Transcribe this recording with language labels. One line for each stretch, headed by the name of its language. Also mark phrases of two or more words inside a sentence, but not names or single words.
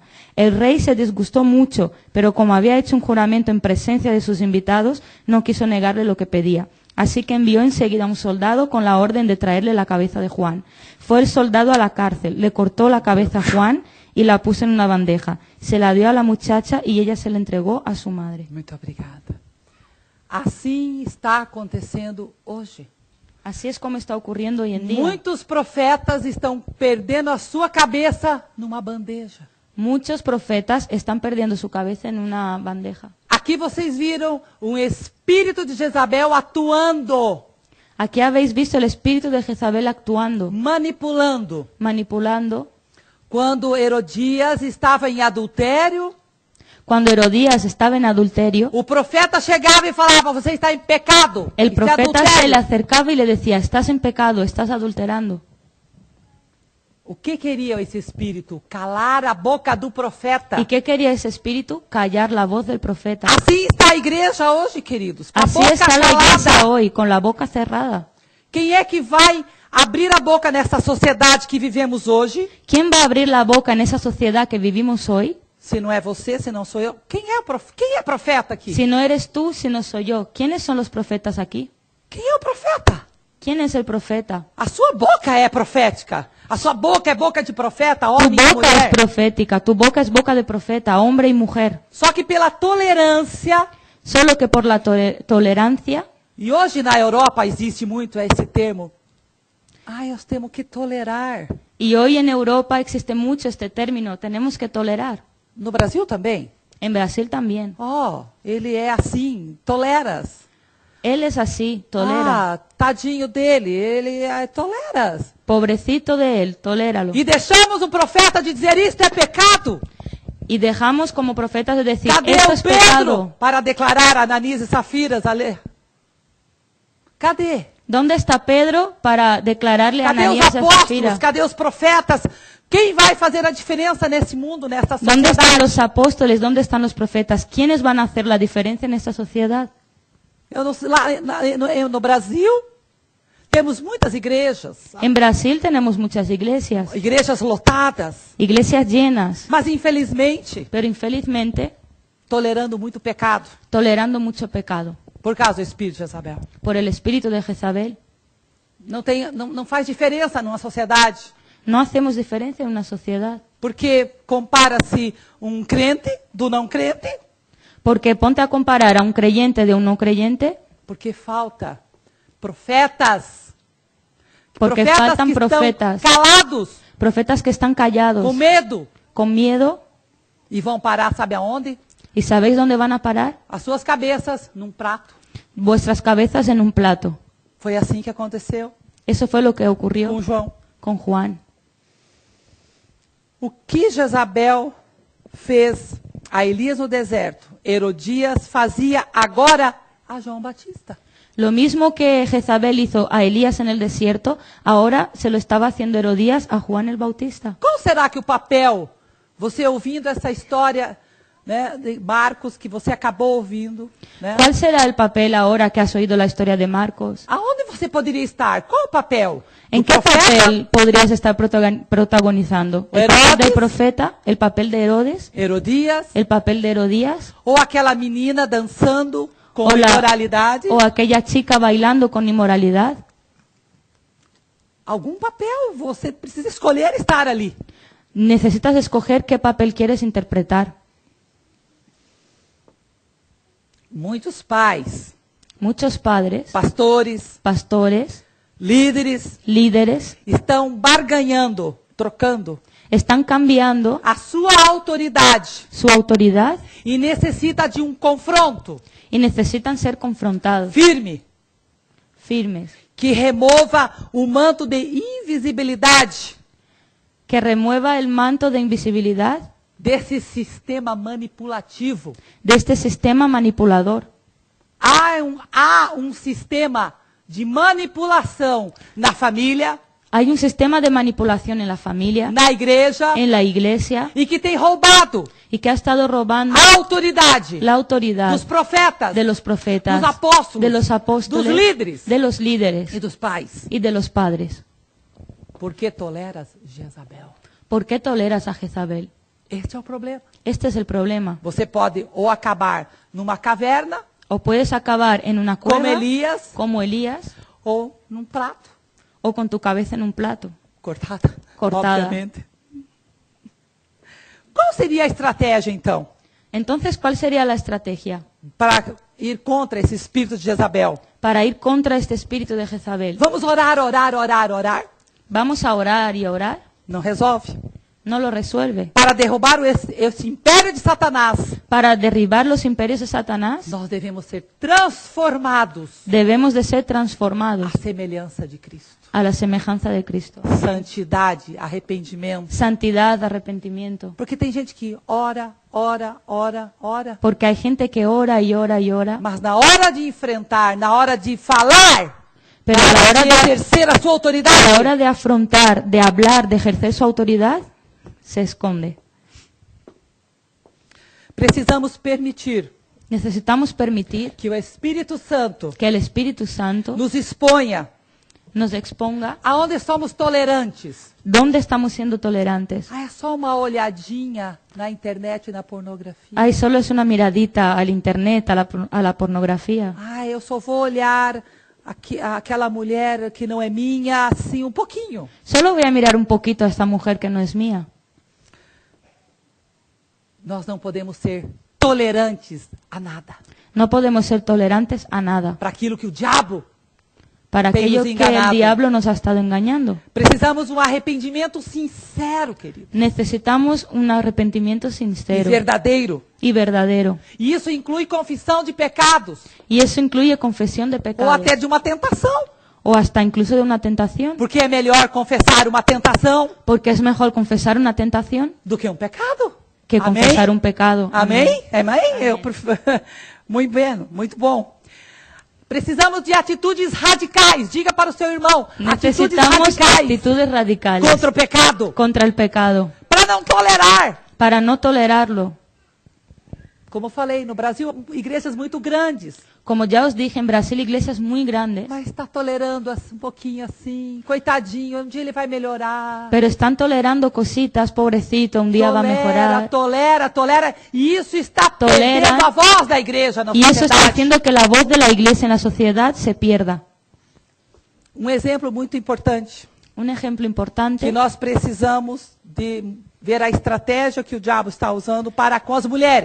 Spanish: El rey se disgustó mucho, pero como había hecho un juramento en presencia de sus invitados, no quiso negarle lo que pedía. Así que envió enseguida a un soldado con la orden de traerle la cabeza de Juan. Fue el soldado a la cárcel, le cortó la cabeza a Juan y la puso en una bandeja. Se la dio a la muchacha y ella se la entregó a su madre.
Portuguese: Muito obrigada. Assim está acontecendo hoje.
Spanish: Así es como está ocurriendo hoy en día.
Portuguese: Muitos profetas estão perdendo a sua cabeça numa bandeja.
Spanish: Muchos profetas están perdiendo su cabeza en una bandeja.
Portuguese: Aqui vocês viram um espírito de Jezabel atuando,
Spanish: Aquí habéis visto el espíritu de Jezabel actuando,
Portuguese: manipulando.
Spanish: manipulando.
Portuguese: Quando Herodias estava em adultério,
Spanish: Cuando Herodías estaba en adulterio,
Portuguese: o profeta chegava e falava, você está em pecado.
Spanish: el
Portuguese: Isso é
Spanish: profeta se
Portuguese: adultério.
Spanish: le acercaba y le decía, estás en pecado, estás adulterando.
Portuguese: O que queria esse espírito? Calar a boca do profeta.
Spanish: ¿Y qué quería ese espíritu? Callar la voz del profeta.
Portuguese: Assim está a igreja hoje, queridos. Com a
Spanish: Así
Portuguese: boca
Spanish: está la
Portuguese: calada.
Spanish: iglesia hoy, con la boca cerrada.
Portuguese: Quem é que vai abrir a boca nessa sociedade que vivemos hoje?
Spanish: ¿Quién va a abrir la boca en esa sociedad que vivimos hoy?
Portuguese: Se não é você, se não sou eu. Quem é profeta aqui?
Spanish: Si no eres tú, si no soy yo. ¿Quiénes son los profetas aquí?
Portuguese: Quem é o profeta?
Spanish: ¿Quién es el profeta?
Portuguese: A sua boca é profética. A sua boca é boca de profeta,
Spanish: Tu
Portuguese: homem e
Spanish: boca es
Portuguese: mulher.
Spanish: profética, tu boca es boca de profeta, hombre y mujer.
Portuguese: Só que pela tolerância,
Spanish: Solo que por la tolerancia,
Portuguese: e hoje na Europa existe muito esse termo. Nós temos que tolerar.
Spanish: y hoy en Europa existe mucho este término, tenemos que tolerar.
Portuguese: No Brasil também.
Spanish: En Brasil también.
Portuguese: Ele é assim, toleras.
Spanish: Él es así, tolera.
Portuguese: Tadinho dele, ele toleras.
Spanish: Pobrecito de él, toléralo.
Portuguese: E deixamos o profeta de dizer isto é pecado.
Spanish: Y dejamos como profetas de decir,
Portuguese: Cadê
Spanish: esto
Portuguese: o
Spanish: es
Portuguese: Pedro
Spanish: pecado.
Portuguese: para declarar Ananias e Safiras ali? Cadê?
Spanish: ¿Dónde está Pedro para declararle a
Portuguese: Cadê os
Spanish: Ananías y a
Portuguese: apóstolos?
Spanish: Zafira?
Portuguese: Cadê os profetas? Quem vai fazer a diferença nesse mundo, nessa
Spanish: ¿Dónde están
Portuguese: sociedade?
Spanish: los apóstoles? ¿Dónde están los profetas? ¿Quiénes van a hacer la diferencia en esta sociedad?
Portuguese: Eu não sei, no Brasil, temos muitas igrejas.
Spanish: En Brasil tenemos muchas iglesias,
Portuguese: Igrejas lotadas.
Spanish: iglesias llenas,
Portuguese: Mas, infelizmente,
Spanish: pero infelizmente
Portuguese: tolerando muito pecado.
Spanish: tolerando mucho pecado
Portuguese: Por causa do espírito de Jezabel.
Spanish: por el espíritu de Jezabel.
Portuguese: Não faz diferença numa sociedade.
Spanish: No hacemos diferencia en una sociedad,
Portuguese: Porque compara-se um crente do não crente.
Spanish: porque ponte a comparar a un creyente de un no creyente,
Portuguese: Porque falta profetas.
Spanish: porque faltan
Portuguese: que profetas, estão calados,
Spanish: profetas que están callados,
Portuguese: com medo.
Spanish: con miedo,
Portuguese: E vão parar, sabe aonde?
Spanish: ¿y sabéis dónde van a parar?
Portuguese: As suas cabeças num prato.
Spanish: Vuestras cabezas en un plato.
Portuguese: Foi assim que aconteceu
Spanish: Eso fue lo que ocurrió
Portuguese: com João.
Spanish: con Juan.
Portuguese: O que Jezabel fez a Elias no deserto, Herodias fazia agora a João Batista.
Spanish: Lo mismo que Jezabel hizo a Elías en el desierto, ahora se lo estaba haciendo Herodías a Juan el Bautista.
Portuguese: Qual será que o papel, você ouvindo essa história, né, de Marcos, que você acabou ouvindo, né?
Spanish: ¿Cuál será el papel ahora que has oído la historia de Marcos?
Portuguese: Aonde você poderia estar? Qual o papel?
Spanish: ¿En
Portuguese: Do
Spanish: qué
Portuguese: profeta?
Spanish: papel podrías estar protagonizando? ¿El
Portuguese: Herodes.
Spanish: papel del profeta? ¿El papel de Herodes?
Portuguese: Herodias?
Spanish: ¿El papel de Herodías?
Portuguese: Ou aquela menina dançando com Ou la- imoralidade?
Spanish: ¿O aquella chica bailando con inmoralidad?
Portuguese: Algum papel, você precisa escolher estar ali.
Spanish: Necesitas escoger qué papel quieres interpretar.
Portuguese: Muitos pais,
Spanish: Muchos padres,
Portuguese: pastores,
Spanish: pastores,
Portuguese: líderes
Spanish: líderes,
Portuguese: estão barganhando, trocando
Spanish: están cambiando
Portuguese: a sua autoridade
Spanish: su autoridad
Portuguese: e necessita de um confronto
Spanish: y necesitan ser confrontados,
Portuguese: firme
Spanish: firmes,
Portuguese: que remova o manto de invisibilidade
Spanish: que remueva el manto de invisibilidad
Portuguese: desse sistema manipulativo.
Spanish: de este sistema manipulador.
Portuguese: Há um sistema de manipulação na família,
Spanish: Hay un sistema de manipulación en la familia,
Portuguese: na igreja,
Spanish: en la iglesia,
Portuguese: e que tem roubado
Spanish: y que ha estado robando
Portuguese: a autoridade
Spanish: la autoridad
Portuguese: dos profetas,
Spanish: de los profetas,
Portuguese: dos apóstolos,
Spanish: de los apóstoles,
Portuguese: dos líderes
Spanish: de los líderes
Portuguese: e dos pais.
Spanish: y de los padres.
Portuguese: Por que toleras Jezabel?
Spanish: ¿Por qué toleras a Jezabel?
Portuguese: Este é o problema.
Spanish: Este es el problema.
Portuguese: Você pode ou acabar numa caverna,
Spanish: O puedes acabar en una
Portuguese: como
Spanish: cueva,
Portuguese: Elias,
Spanish: como Elías,
Portuguese: ou num prato
Spanish: o con tu cabeza en un plato.
Portuguese: cortada,
Spanish: Cortada.
Portuguese: obviamente. Qual seria a estratégia, então,
Spanish: Entonces, ¿cuál sería la estrategia
Portuguese: para ir contra esse espírito de Jezabel?
Spanish: para ir contra este espíritu de Jezabel?
Portuguese: Vamos orar, orar, orar, orar?
Spanish: Vamos a orar y orar.
Portuguese: Não resolve.
Spanish: No lo resuelve.
Portuguese: Para derrubar esse império de Satanás,
Spanish: Para derribar los imperios de Satanás,
Portuguese: nós devemos ser transformados
Spanish: debemos de ser transformados
Portuguese: à semelhança de Cristo.
Spanish: a la semejanza de Cristo.
Portuguese: Santidade, arrependimento.
Spanish: Santidad, arrepentimiento.
Portuguese: Porque tem gente que ora, ora, ora, ora,
Spanish: Porque hay gente que ora y ora y ora,
Portuguese: mas na hora de enfrentar, na hora de falar,
Spanish: pero
Portuguese: na
Spanish: a la
Portuguese: hora
Spanish: hora
Portuguese: de
Spanish: de,
Portuguese: exercer a sua
Spanish: a
Portuguese: autoridade,
Spanish: la hora de afrontar, de hablar, de ejercer su autoridad, se esconde.
Portuguese: precisamos permitir
Spanish: Necesitamos permitir
Portuguese: que o Espírito Santo
Spanish: que el Espíritu Santo
Portuguese: nos exponha
Spanish: nos exponga
Portuguese: aonde somos tolerantes.
Spanish: dónde estamos siendo tolerantes.
Portuguese: Ah, é só uma olhadinha na internet e na pornografia.
Spanish: Ay, solo es una miradita al internet, a la pornografía.
Portuguese: Ah, eu só vou olhar aquela mulher que não é minha, assim, um pouquinho.
Spanish: Solo voy a mirar un poquito a esta mujer que no es mía.
Portuguese: Nós não podemos ser tolerantes a nada.
Spanish: No podemos ser tolerantes a nada.
Portuguese: Para aquilo que o diabo.
Spanish: Para
Portuguese: Tem
Spanish: aquello
Portuguese: nos
Spanish: que
Portuguese: enganado.
Spanish: el diablo nos ha estado engañando.
Portuguese: Precisamos um arrependimento sincero, querido.
Spanish: Necesitamos un arrepentimiento
Portuguese: E
Spanish: sincero
Portuguese: verdadeiro.
Spanish: y verdadero.
Portuguese: E isso inclui confissão de pecados.
Spanish: Y eso incluye confesión de
Portuguese: Ou
Spanish: pecados.
Portuguese: até de uma tentação.
Spanish: O hasta incluso de una tentación.
Portuguese: Porque é melhor confessar uma tentação
Spanish: Porque es mejor confesar una tentación
Portuguese: do que um pecado.
Spanish: que
Portuguese: Amém?
Spanish: confesar un pecado.
Portuguese: Amém? Amém? Eu prefiro. Muito bem, muito bom. Precisamos de atitudes radicais. Diga para o seu irmão. Atitudes
Spanish: Necesitamos
Portuguese: radicais
Spanish: actitudes radicales
Portuguese: contra o pecado.
Spanish: contra el pecado.
Portuguese: Para não tolerar.
Spanish: Para no tolerarlo.
Portuguese: Como eu falei, no Brasil, igrejas muito grandes.
Spanish: Como ya os dije, en Brasil iglesias muy grandes,
Portuguese: Mas está tolerando um pouquinho assim. Coitadinho, um dia ele vai melhorar.
Spanish: pero están tolerando cositas, pobrecito, un día va a mejorar.
Portuguese: Tolera. E isso está
Spanish: Tolera.
Portuguese: perdendo a voz da igreja na
Spanish: Y eso está
Portuguese: sociedade.
Spanish: haciendo que la voz de la iglesia en la sociedad se pierda.
Portuguese: Um exemplo muito importante.
Spanish: Un ejemplo
Portuguese: Que
Spanish: importante,
Portuguese: nós precisamos de ver a estratégia que o diabo está usando para com as mulheres.